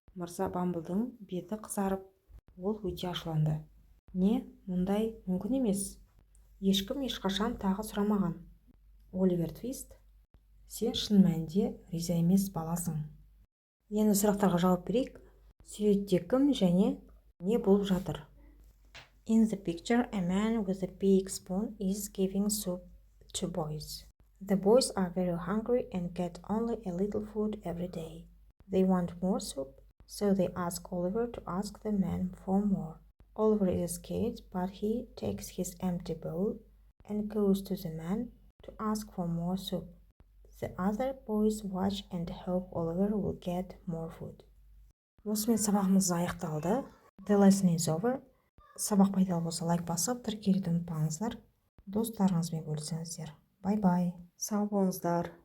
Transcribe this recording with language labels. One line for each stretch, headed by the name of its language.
Kazakh: Мырза Бамблдың беті қызарып, ол өте ашуланды. Не? Мұндай мүмкін емес. Ешкім ешқашан тағы сұрамаған. Оливер Твист, сен шын мәнінде риза емес баласың. Енді сұрақтарға жауап берейік. Суретте кім және не болып жатыр?
English: In the picture, a man with a big spoon is giving soup to boys. The boys are very hungry and get only a little food every day. They want more soup, so they ask Oliver to ask the man for more. Oliver is scared, but he takes his empty bowl and goes to the man to ask for more soup. The other boys watch and hope Oliver will get more food.
Kazakh: Осымен сабағымыз аяқталды.
English: The lesson is over.
Kazakh: Сабақ пайдалы болса лайк басып, тіркелуді ұмытпаңыздар. Достарыңызбен бөлісіңіздер. Бай-бай. Сау болыңыздар.